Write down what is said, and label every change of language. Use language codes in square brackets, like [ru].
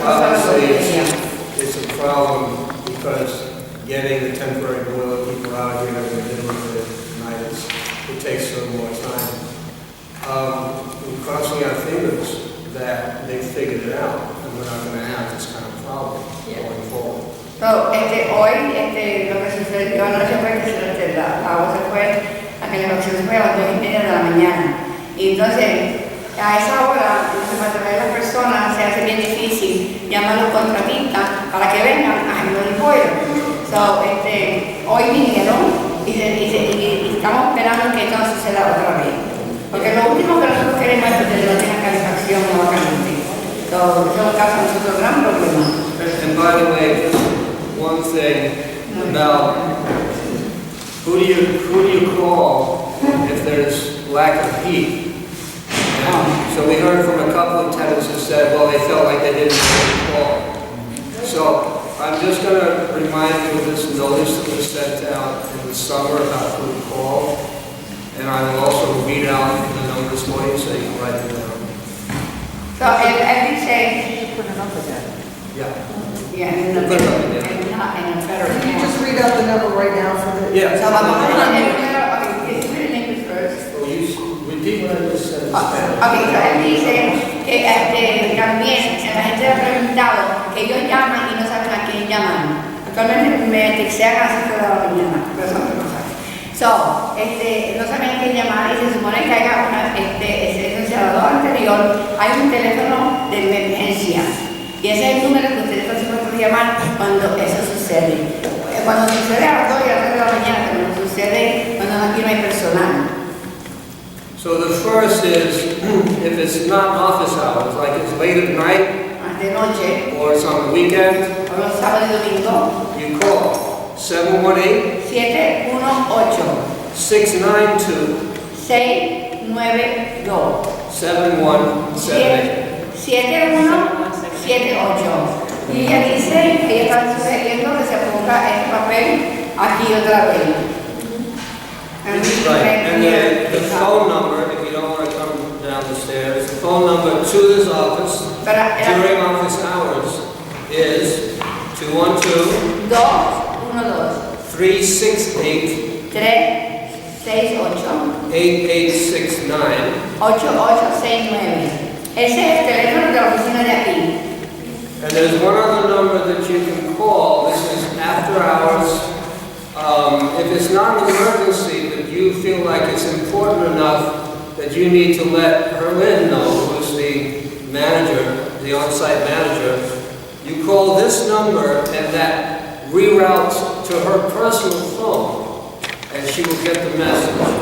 [en] Obviously, it's a problem because getting the temporary boiler people out here in the middle of the night, it takes a little more time. We're crossing our fingers that they figured it out, and we're not going to have this kind of problem going forward. [es] So, hoy, lo que sucedió anoche fue que la agua se fue, la calefacción se fue a las 2:30 de la mañana. Y entonces, a esa hora, para traer a las personas se hace bien difícil llamar a los contratistas para que vengan a arreglar el boiler. So, hoy vinieron y estamos esperando que esto no suceda otra vez. Porque lo último que nosotros queremos es que no tenga calefacción o agua caliente. So, eso causa nosotros gran problema. [en] And by the way, just one thing about who do you call if there's lack of heat? And so we heard from a couple of tenants who said, well, they felt like they didn't call. So I'm just going to remind you of this notice that was sent out in the summer about who to call, and I will also read out the numbers for you so you can write them down. So every say, Put it up again. Yeah. in the federal. Can you just read out the number right now for the? Yeah. So [es] vamos a poner el número, [en] okay, read the numbers first. Well, you repeat what I just said. [es] Okay, so él dice que también la gente ha preguntado que ellos llaman y no saben a quién llaman. Actualmente me textean a las 5 de la mañana, pero eso no pasa. So, no saben a quién llamar y se supone que haya ese sensador anterior, hay un teléfono de emergencia. Y ese es el número que ustedes están supuestos a llamar cuando eso sucede. Cuando sucede a las 2 y a las 3 de la mañana, cuando sucede cuando aquí no hay personal. [en] So the first is, if it's not office hours, like it's late at night [es] De noche, [en] or it's on the weekend, [es] o los sábados y domingos, [en] you call 718 718 692 692 7178. 7178. [es] Y ella dice que ella está sugiriendo que se ponga el papel aquí otra vez. [en] Right, and the phone number, if you don't want to come down the stairs, the phone number to this office during office hours is 212 368 368 8869. 8869. [es] Ese es el teléfono de la oficina de aquí. [en] And there's one other number that you can call. This is after hours. If it's not an emergency, but you feel like it's important enough that you need to let Herlin know, who's the manager, the on-site manager, you call this number and that reroutes to her personal phone, and she will get the message.